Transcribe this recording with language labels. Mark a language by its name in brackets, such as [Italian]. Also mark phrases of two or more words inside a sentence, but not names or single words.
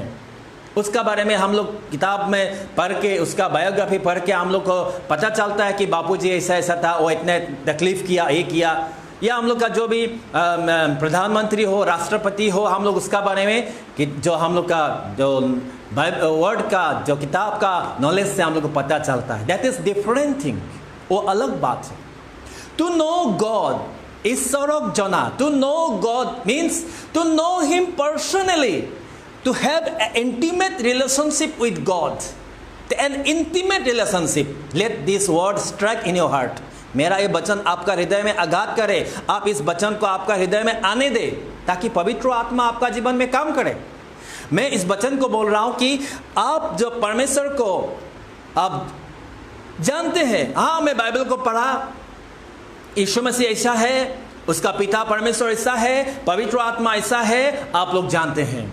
[Hindi] उसका बारे में हम लोग किताब में पढ़ के, उसका बायोग्राफी पढ़ के हम लोग को पता चलता है कि बापूजी ऐसा ऐसा था, वो इतने तकलीफ़ किया, ये किया। या हम लोग का जो भी प्रधानमंत्री हो, राष्ट्रपति हो, हम लोग उसका बारे में कि जो हम लोग का जो वर्ड का जो किताब का नॉलेज से हम लोग को पता चलता है। [English] That is different thing, [Hindi] वो अलग बात है। [English] To know God, [Hindi] ईश्वरक जना, [English] To know God means to know him personally, to have an intimate relationship with God, an intimate relationship. Let this word strike in your heart. [Hindi] मेरा ये वचन आपका हृदय में आघात करे, आप इस वचन को आपका हृदय में आने दे ताकि पवित्र आत्मा आपका जीवन में काम करे। मैं इस वचन को बोल रहा हूं कि आप जो परमेश्वर को आप जानते हैं, हाँ मैं बाइबल को पढ़ा, यीशु मसीह ऐसा है, उसका पिता परमेश्वर ऐसा है, पवित्र आत्मा ऐसा है, आप लोग जानते हैं।